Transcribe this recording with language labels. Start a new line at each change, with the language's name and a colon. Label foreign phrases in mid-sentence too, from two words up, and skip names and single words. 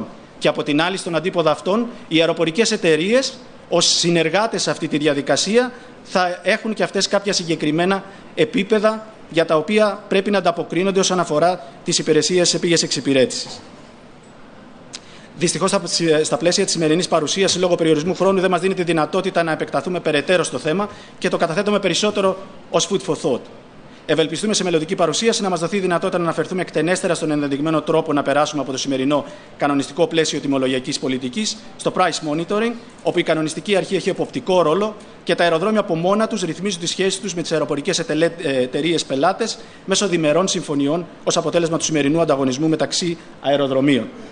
Greek: Και από την άλλη, στον αντίποδα αυτών, οι αεροπορικές εταιρείες, ως συνεργάτες σε αυτή τη διαδικασία, θα έχουν και αυτές κάποια συγκεκριμένα επίπεδα για τα οποία πρέπει να ανταποκρίνονται όσον αφορά τις υπηρεσίες επίγειας εξυπηρέτησης. Δυστυχώς, στα πλαίσια της σημερινής παρουσίασης, λόγω περιορισμού χρόνου, δεν μας δίνει τη δυνατότητα να επεκταθούμε περαιτέρω στο θέμα και το καταθέτουμε περισσότερο ως
English: food for thought.
Greek: Ευελπιστούμε σε μελλοντική παρουσίαση να μας δοθεί η δυνατότητα να αναφερθούμε εκτενέστερα στον ενδεδειγμένο τρόπο να περάσουμε από το σημερινό κανονιστικό πλαίσιο τιμολογιακής πολιτικής στο
English: price monitoring,
Greek: όπου η κανονιστική αρχή έχει εποπτικό ρόλο και τα αεροδρόμια από μόνα τους ρυθμίζουν τις σχέσεις τους με τις αεροπορικές εταιρείες πελάτες μέσω διμερών συμφωνιών ως αποτέλεσμα του σημερινού ανταγωνισμού μεταξύ αεροδρομίων.